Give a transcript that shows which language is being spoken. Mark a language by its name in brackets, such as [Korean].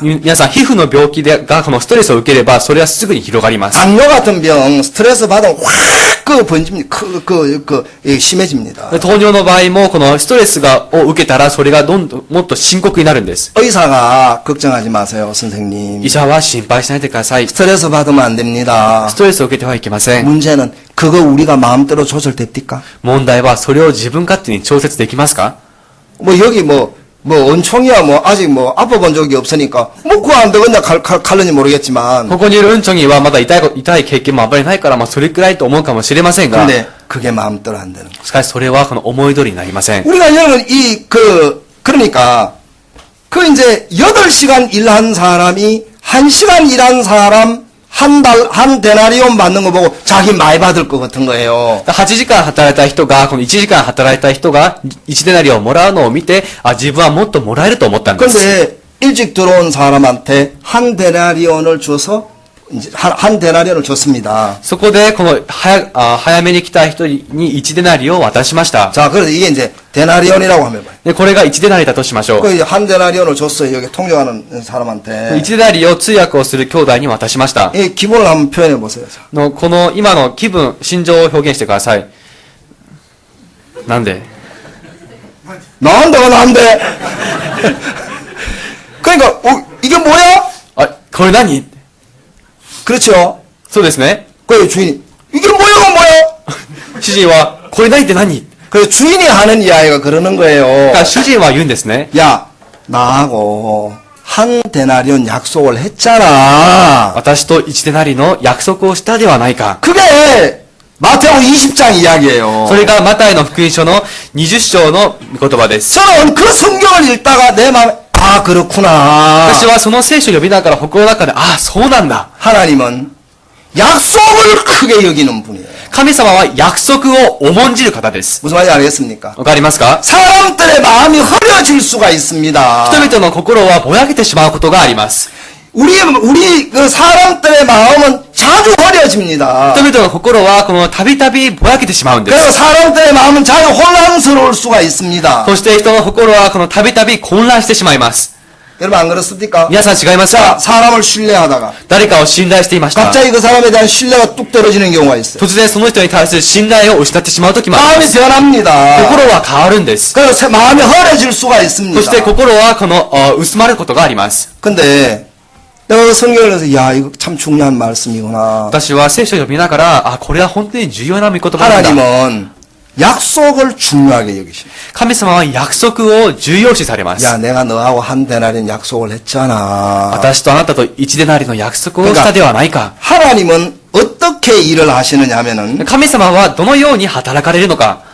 [Japanese] 皆さん、皮膚の病気がこのストレスを受ければ、それはすぐに広がります。 [Korean] 당뇨 같은 병 스트레스 받으면 확 번집니다. 심해집니다. [Japanese] 糖尿の場合も、このストレスを受けたら、それがもっと深刻になるんです。 [Korean] 의사가 걱정하지 마세요, 선생님. [Japanese] 医者は心配しないでください。 [Korean] 스트레스 받으면 안 됩니다. [Japanese] ストレスを受けてはいけません。 [Korean] 문제는 그거 우리가 마음대로 조절됩니까? [Japanese] 問題は、それを自分勝手に調節できますか？ [Korean] 뭐 여기 은총이야 아직 아파본 적이 없으니까 그거 안 되겠냐 칼런지 모르겠지만 [Japanese] ここにいるうんちょにはまだ痛い経験もあんまりないから、それくらいと思うかもしれませんが、 [Korean] 근데 그게 마음대로 안 되는 거예요. [Japanese] しかしそれはこの思い通りになりません。 [Korean] 우리가 여러분 그러니까 이제 8시간 일한 사람이 1시간 일한 사람 한 데나리온 받는 거 보고 자기 많이 받을 것 같은 거예요. [Japanese] 8時間働いた人が、この1時間働いた人が1デナリをもらうのを見て、自分はもっともらえると思ったんです。 [Korean] 근데 일찍 들어온 사람한테 한 데나리온을 줘서 이제 한 데나리온을 줬습니다. [Japanese] そこで、この、早めに来た人に1デナリを渡しました。 [Korean] 자, 그래서 이게 이제 데나리온이라고 하면 봐요. [Japanese] で、これが1デナリだとしましょう。 [Korean] 그 이제 한 데나리온을 줬어요. 여기 통역하는 사람한테. [Japanese] 1デナリを通訳をする兄弟に渡しました。 [Korean] 이 기분을 한번 표현해 보세요. [Japanese] この、今の気分、心情を表現してください。なんで [Korean] 난데. 그러니까 이게 뭐야? [Japanese] あ、これ何 [Korean] 그렇죠. [Japanese] そうですね。 [Korean] 그 주인이 이게 뭐야가 뭐야? [Japanese] 主人は、これ何って何 [Korean] 그 주인이 하는 이야기가 그러는 거예요. [Japanese] 主人は言うんですね。 [Korean] 야, 나하고 한 데나리온 약속을 했잖아. [Japanese] 私と1デナリの約束をしたではないか。 [Korean] 그게 마태복음 20장 이야기예요. [Japanese] それがマタイの福音書の20章の言葉です。 [Korean] 저는 그 성경을 읽다가 내 마음에 아 그렇구나. [Japanese] 私はその聖書を読みながら心の中で、ああ、そうなんだ。 [Korean] 하나님은 약속을 크게 여기는 분이에요. [Japanese] 神様は約束を重んじる方です。 [Korean] 무슨 말인지 알겠습니까? [Japanese] わかりますか？ [Korean] 사람들의 마음이 흐려질 수가 있습니다. [Japanese] 人々の心はぼやけてしまうことがあります。 [Korean] 우리 그 사람들의 마음은 자주 흐려집니다. [Japanese] 人々の心はこのたびたびぼやけてしまうんで [Korean] 그리고 [Japanese] す。 [Korean] 사람들의 마음은 자주 혼란스러울 수가 있습니다. [Japanese] そして人の心はこのたびたび混乱してしまいます。 [Korean] 여러분 안 그렇습니까? [Japanese] 皆さん違います [Korean] 자, [Japanese] か？ [Korean] 사람을 신뢰하다가 [Japanese] 誰かを信頼していました。 [Korean] 갑자기 그 사람에 대한 신뢰가 뚝 떨어지는 경우가 있어요. [Japanese] 突然その人に対する信頼を失ってしまう時もありま [Korean] 마음이 [Japanese] す。 [Korean] 변합니다. [Japanese] 心は変わるんです。 [Korean] 그래서 마음이 흐려질 수가 [Japanese] そして [Korean] 있습니다. [Japanese] 心はこの薄まることがあります。 [Korean] 근데 내가 그 성경을 해서 야 이거 참 중요한 말씀이구나. [Japanese] 私は聖書を読みながら、あ、これは本当に重要な御言葉なんだ。 [Korean] 하나님은 약속을 중요하게 여기십니다. [Japanese] 神様は約束を重要視されます。 [Korean] 야 내가 너하고 한 데나리온 약속을 했잖아. [Japanese] 私とあなたと1デナリの約束をしたではないか。 [Korean] 하나님은 어떻게 일을 하시느냐 하면은 [Japanese] 神様はどのように働かれるのか。